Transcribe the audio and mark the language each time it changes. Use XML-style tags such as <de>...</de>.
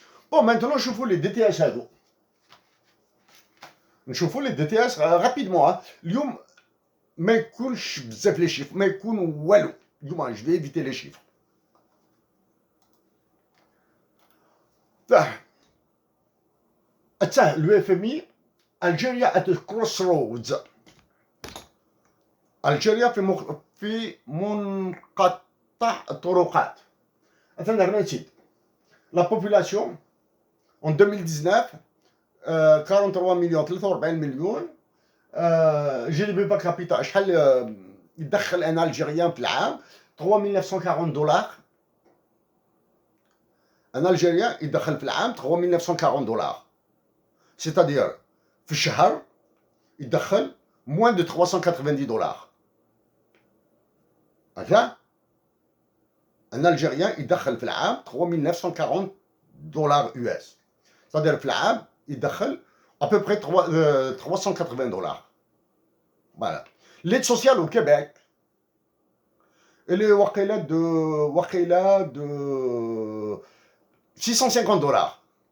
<fr>Bon, maintenant, je fais les DTS à dos. Je fais les DTS rapidement.</fr> <ar>اليوم ما يكونش بزاف</ar> <fr>les chiffres,</fr> <ar>ما يكون والو. اليوم</ar> <fr>je vais éviter les chiffres. Le FMI, Algérie</fr> <en>at a crossroads.</en> <ar>Algérie في منقطع الطرقات.</ar> <fr>La population en 2019 43 millions</fr> <ar>43 مليون.</ar> <en>GDP per capita</en> <ar>شحال يدخل ان الجيريان في العام 3940 دولار.</ar> <fr>Un Algérien</fr> <ar>يدخل في العام 3940 دولار.</ar> <fr>C'est-à-dire</fr> <ar>في الشهر يدخل</ar> <fr>moins de</fr> <ar>390 دولار. هكذا</ar> <fr>un Algérien</fr> <ar>يدخل في العام 3940 دولار US.</ar> <fr>C'est-à-dire</fr> <ar>في العام يدخل</ar> <fr>à peu près 380 dollars. Voilà. L'aide sociale au Québec, elle est wakila de 650 dollars.</fr>